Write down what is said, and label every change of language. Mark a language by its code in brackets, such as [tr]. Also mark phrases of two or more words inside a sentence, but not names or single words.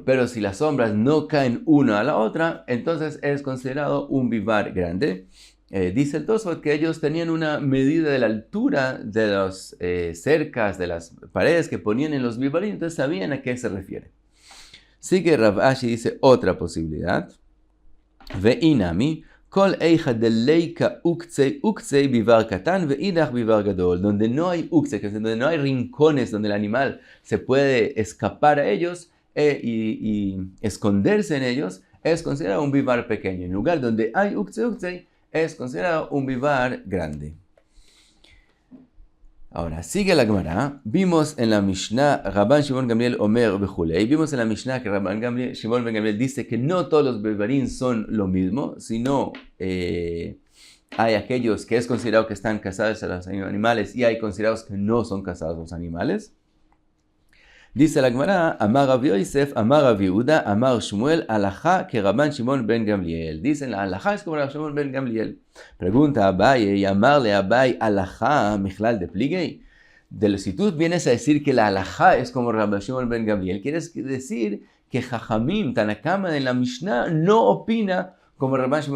[es] Pero si las sombras no caen una a la otra, entonces es considerado un vivar grande. Dice el Tosfot que ellos tenían una medida de la altura de las cercas, de las paredes que ponían en los vivarín, entonces sabían a qué se refiere. Sigue Rav Ashi, dice otra posibilidad. [arc] ואי נמי כל היכא דליכא אוקצי ביבר קטן ואידך ביבר גדול, [es] donde no hay uktzei, donde no hay rincones donde el animal se puede escapar a ellos y esconderse en ellos, es considerado un vivar pequeño. En lugar donde hay uktzei, es considerado un vivar grande. Ahora, sigue la Gemara. Vimos en la Mishnah, Rabban Shimon Gamliel [he] אומר בכולי. [es] Vimos en la Mishnah que Rabban Shimon Ben Gamliel dice que no todos los vivarín son lo mismo, sino hay aquellos que es considerado que están casados a los animales y hay considerados que no son casados a los animales. Dice la Gemara, [arc] אמר רב יוסף אמר רב יהודה אמר שמואל, [es] Alajá que Rabban Shimon Ben Gamliel. Dicen, la Alajá es como Rabban Shimon Ben Gamliel. Pregunta a Abaye, y amarle a Abaye, Alajá, [arc] מכלל דפליגי. [es] Si tú vienes a decir que la Alajá es como Rabban Shimon Ben Gamliel, quieres decir que [he] חכמים תנא קמא [es] en la Mishnah, no opina como Rabban Shimon Ben Gamliel.